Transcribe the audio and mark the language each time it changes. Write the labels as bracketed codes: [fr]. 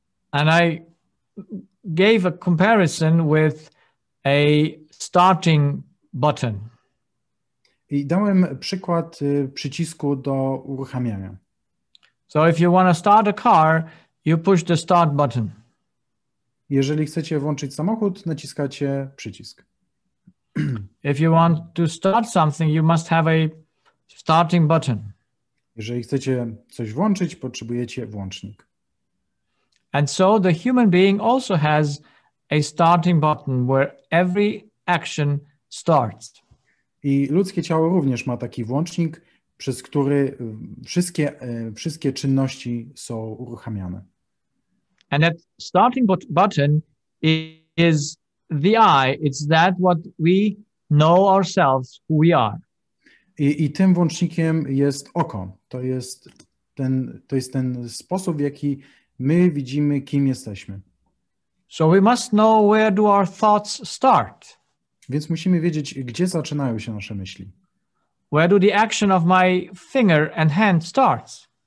[en] And I gave a comparison with a starting button. [pl] I dałem przykład przycisku do uruchamiania. [en] So if you want to start a car, you push the start button. [pl] Jeżeli chcecie włączyć samochód, naciskacie przycisk. [en] If you want to start something, you must have a starting button. [pl] Jeżeli chcecie coś włączyć, potrzebujecie włącznik. [en] And so the human being also has a starting button where every action starts. [pl] I ludzkie ciało również ma taki włącznik, przez który wszystkie czynności są uruchamiane. [en] And that starting button is the I. It's that what we know ourselves, who we are. [pl] I tym włącznikiem jest oko. To jest ten sposób, w jaki my widzimy, kim jesteśmy. [en] So we must know where do our thoughts start. [pl] Więc musimy wiedzieć, gdzie zaczynają się nasze myśli. [en] Where do the action of my finger and hand starts?